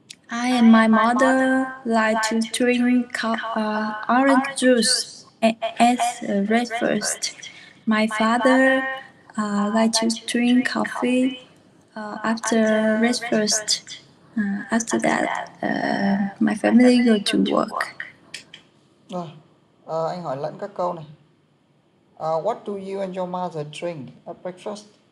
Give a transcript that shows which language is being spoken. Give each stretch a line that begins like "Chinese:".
English: I and my mother like to drink orange juice as a breakfast. My father like to drink coffee after breakfast. After that, my family go to work.
Vietnamese: Rồi, anh hỏi lẫn các câu này.
English: What do you and your mother drink at breakfast?